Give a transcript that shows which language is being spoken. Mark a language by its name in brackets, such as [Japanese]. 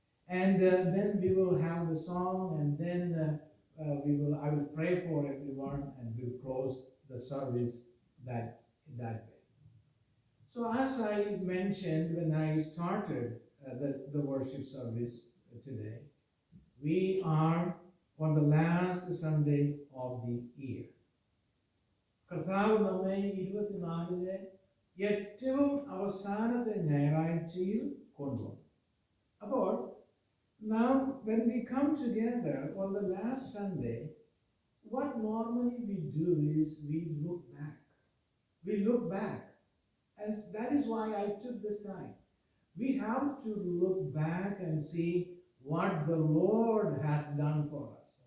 [English] And then we will have the song, and then I will pray for everyone, and we'll close the service that way. So as I mentioned when I started the worship service today, we are on the last Sunday of the year. [Malayalam] കർത്താവ് നമ്മെ 24-ലെ ഏറ്റവും അവസാനത്തെ ഞായറാഴ്ചയിൽ കൊണ്ടുവന്നു. അപ്പോൾ [English] now when we come together on the last Sunday, what normally we do is we look back. We look back. And that is why I took this time. We have to look back and see what the Lord has done for us.